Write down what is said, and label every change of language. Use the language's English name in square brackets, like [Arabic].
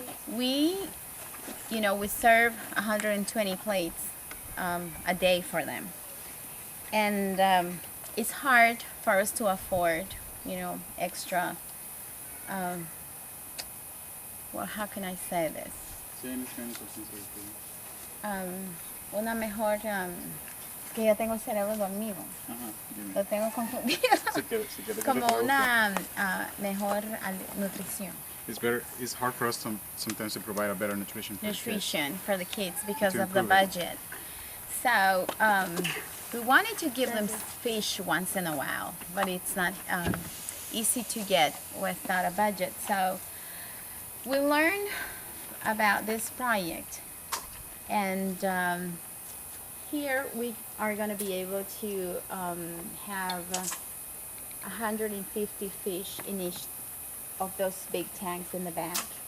[English] We serve 120 plates a day for them. And it's hard for us to afford, extra, well, how can I say this? [Spanish] Una mejor, que yo tengo el cerebro dormido. Lo tengo confundido. Como una mejor nutrición. [English] It's hard for us sometimes to provide a better nutrition For the kids because of the budget. So we wanted to give them fish once in a while, but it's not easy to get without a budget. So we learned about this project, and here we are going to be able to have 150 fish in each of those big tanks in the back.